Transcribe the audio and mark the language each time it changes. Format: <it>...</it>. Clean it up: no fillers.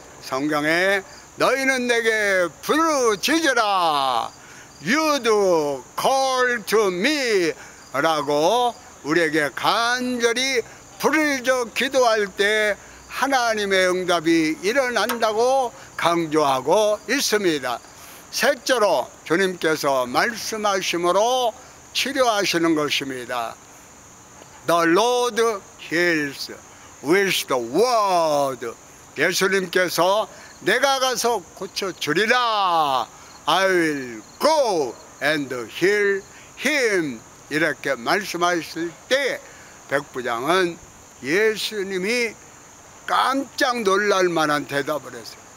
<ko>성경에 너희는 내게 부르짖으라</ko> <en>You do call to me</en> <ko>라고 우리에게 간절히 부르짖어 기도할 때 하나님의 응답이 일어난다고 강조하고 있습니다. 셋째로 주님께서 말씀하심으로 치료하시는 것입니다.</ko> <en>The Lord heals with the word.</en> <ko>예수님께서 내가 가서 고쳐주리라.</ko> <en>I will go and heal him.</en> <ko>이렇게 말씀하실 때 백부장은 예수님이 깜짝 놀랄 만한 대답을 했어요.</ko>